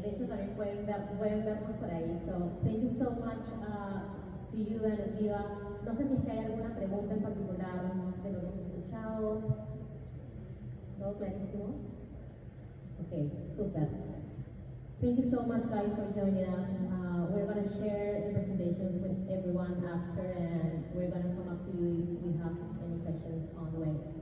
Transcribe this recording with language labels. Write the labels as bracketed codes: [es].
[es] De hecho, también pueden vernos por ahí. [en] So, thank you so much to you and Esviva. [es] No sé si es que hay alguna pregunta en particular de lo que hemos escuchado. ¿Todo clarísimo? Ok, super. [en] Thank you so much, guys, for joining us. We're going to share the presentations with everyone after, and we're going to come up to you if we have any questions on the way.